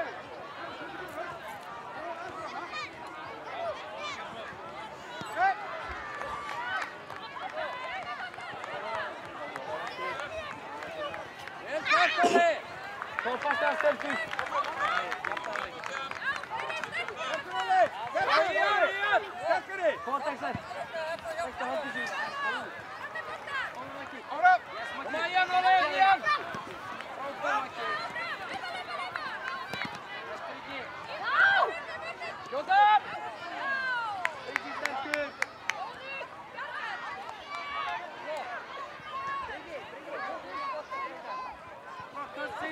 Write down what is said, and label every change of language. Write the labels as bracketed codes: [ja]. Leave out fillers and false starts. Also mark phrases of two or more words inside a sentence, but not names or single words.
[is] Vel gert, Óli! Kom Bastian, sterkur! Kom Texter! Texter, haldi sig! Kom Maggi! Kom að Ian, Óli, Ian! Kom Maggi! Skjóta! Auki sterkur! Bakkast til!